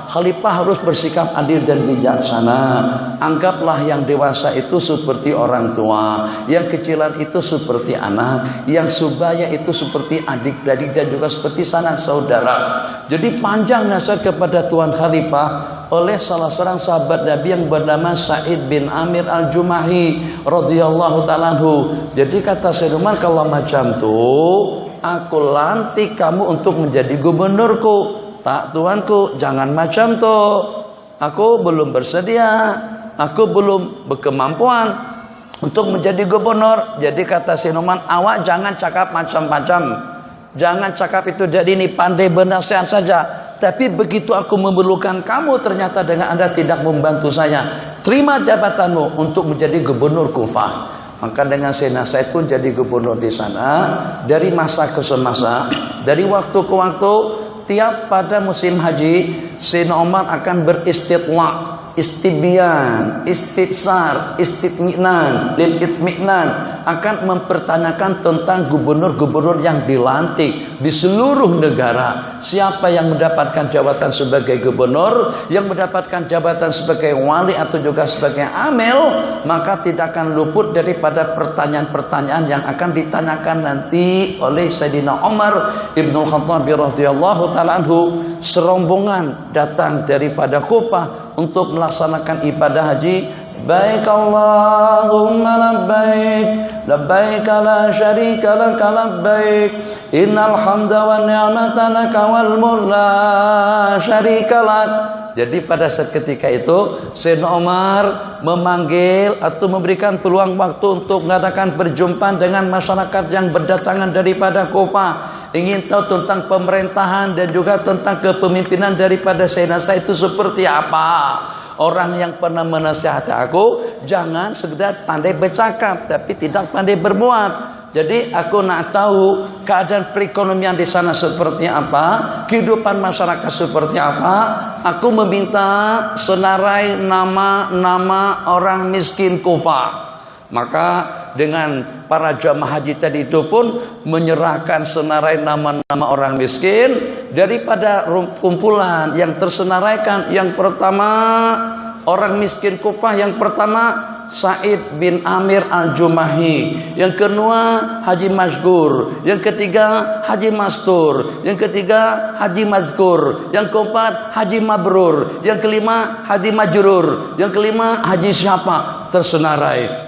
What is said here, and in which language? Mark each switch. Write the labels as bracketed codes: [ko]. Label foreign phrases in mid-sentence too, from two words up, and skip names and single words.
[ms] Khalifah harus bersikap adil dan bijaksana. Anggaplah yang dewasa itu seperti orang tua, yang kecilan itu seperti anak, yang subaya itu seperti adik-adik dan juga seperti sanak saudara. Jadi panjang nasihat kepada Tuan Khalifah oleh salah seorang sahabat Nabi yang bernama Sa'id bin Amir al-Jumahi [ar] رضي الله تعالى عنه. [ms] Jadi kata Sayyidina Umar, kalau macam tuh aku lantik kamu untuk menjadi gubernurku. Tak tuanku, jangan macam tuh. Aku belum bersedia, aku belum berkemampuan untuk menjadi gubernur. Jadi kata Sinuman, awak jangan cakap macam-macam. Jangan cakap itu jadi ini pandai bernasihat saja. Tapi begitu aku memerlukan kamu, ternyata dengan Anda tidak membantu saya. Terima jabatanmu untuk menjadi gubernur Kufah. Maka dengan Sayyidina Said pun jadi gubernur di sana. Dari masa ke semasa, dari waktu ke waktu, tiap pada musim haji, Sayyidina Umar akan beristitla, istibyan, istibsar, istitminan, [ar] للاطمئنان, [ms] akan mempertanyakan tentang gubernur-gubernur yang dilantik di seluruh negara. Siapa yang mendapatkan jabatan sebagai gubernur, yang mendapatkan jabatan sebagai wali atau juga sebagai amil, maka tidak akan luput daripada pertanyaan-pertanyaan yang akan ditanyakan nanti oleh Sayyidina Umar ibnul Khattab [ar] رضي الله تعالى عنه. [ms] Serombongan datang daripada Kufah untuk melaksanakan ibadah haji. [ar] Baik اللهم لبيك، لبيك لا شريك لك لبيك، إن الحمد والنعمة لك والملك لا شريك لك. [ms] Jadi pada saat ketika itu Sayyidina Umar memanggil atau memberikan peluang waktu untuk mengadakan perjumpaan dengan masyarakat yang berdatangan daripada Kufah, ingin tahu tentang pemerintahan dan juga tentang kepemimpinan daripada Sayyidina Sa'id itu seperti apa. Orang yang pernah menasihati aku, jangan sekedar pandai bercakap tapi tidak pandai berbuat. Jadi aku nak tahu keadaan perekonomian di sana seperti apa, kehidupan masyarakat seperti apa. Aku meminta senarai nama-nama orang miskin Kufah. Maka dengan para jamaah haji tadi itu pun menyerahkan senarai nama-nama orang miskin. Daripada kumpulan yang tersenaraikan, yang pertama orang miskin Kufah, yang pertama Sa'id bin Amir al-Jumahi, yang kedua Haji Mazkur, yang ketiga Haji Mastur, yang ketiga Haji Mazkur, yang keempat Haji Mabrur, yang kelima Haji Majrur, yang kelima Haji siapa tersenarai.